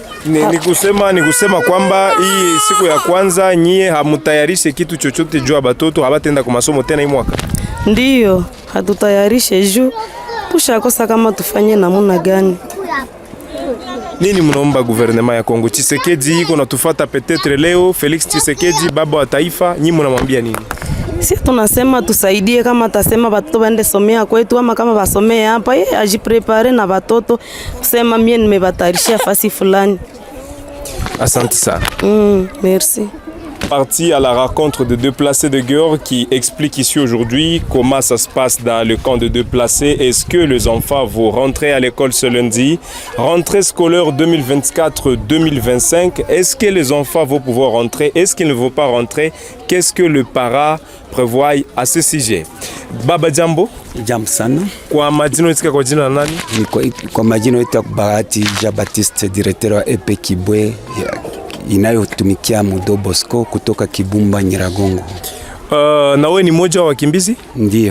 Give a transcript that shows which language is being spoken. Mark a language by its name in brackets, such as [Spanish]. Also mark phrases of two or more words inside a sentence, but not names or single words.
[Swahili] Ni kusema kwamba hii siku ya kwanza nyie hamutayarishe kitu chochote juu batoto habatenda kwa masomo tena hii mwaka? Ndiyo, hatutayarishe juu tushakosa kama tufanye namuna gani. Nini mnaomba gouvernement ya Kongo? Tshisekedi iko natufuata peut-être leo, Felix Tshisekedi baba wa taifa, nyinyi mnamwambia nini? Si tunasema tusaidie, kama atasema watoto waende somea kwetu ama kama wasomee hapa, yeye ajiprepare na watoto kusema mimi nimebatarishia fasi fulani. Asante sana. [French] Merci. Parti à la rencontre de deux placés de guerre qui expliquent ici aujourd'hui comment ça se passe dans le camp de deux placés. Est-ce que les enfants vont rentrer à l'école ce lundi? Rentrée scolaire 2024-2025. Est-ce que les enfants vont pouvoir rentrer? Est-ce qu'ils ne vont pas rentrer? Qu'est-ce que le parent prévoit à ce sujet? [Swahili] Baba jambo. Jambo sana. Kwa majina unaitwa kwa jina nani? Kwa majina unaitwa Bahati Jean Baptiste, directeur wa EP Kibwe inayotumikia Don Bosco kutoka Kibumba Nyiragongo. Na wewe ni mmoja wa wakimbizi? Ndio.